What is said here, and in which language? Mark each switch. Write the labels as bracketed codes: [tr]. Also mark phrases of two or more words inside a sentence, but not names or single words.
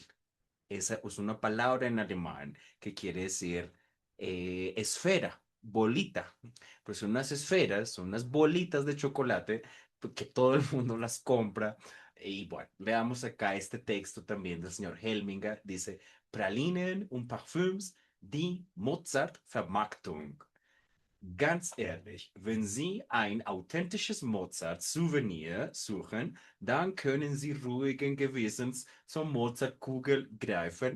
[es] Esa es una palabra en alemán que quiere decir esfera, bolita. Pues son unas esferas, son unas bolitas de chocolate que todo el mundo las compra. Y bueno, veamos acá este texto también del señor Helminger. Dice, [de] Pralinen und Parfüms, die Mozart-Vermarktung. Ganz ehrlich, wenn Sie ein authentisches Mozart-Souvenir suchen, dann können Sie ruhigen Gewissens zur Mozartkugel greifen.